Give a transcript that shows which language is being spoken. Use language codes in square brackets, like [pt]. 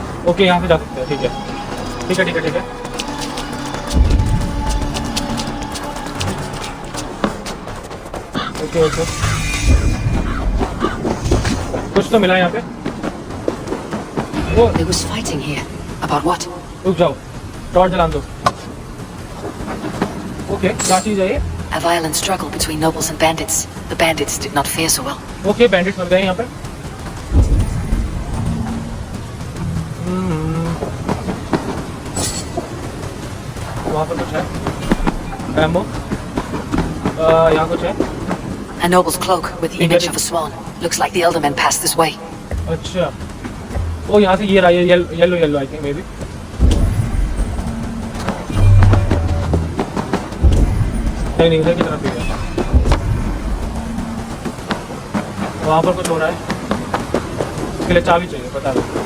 [hi] Okay, यहाँ से जा सकते हैं। ठीक है ठीक है ठीक है ठीक है। ओके ओके, कुछ तो मिला यहाँ पे। वो [en] There was fighting here. About what? [hi] रुक जाओ, टॉर्च जला दो। ओके, क्या चीज़ है ये? [en] A violent struggle between nobles and bandits. The bandits did not fare so well. [hi] Okay, bandits मर गए यहाँ पे। वहाँ पर कुछ है, एम्बो। यहाँ कुछ है। [en] A noble's cloak with the image of a swan. Looks like the elderman passed this way. [hi] अच्छा, वो यहाँ से ये रहा, ये yellow yellow [en] I think maybe. [hi] नहीं इधर की तरफ ही है। वहाँ पर कुछ हो रहा है, इसके लिए चाबी चाहिए, बता दो।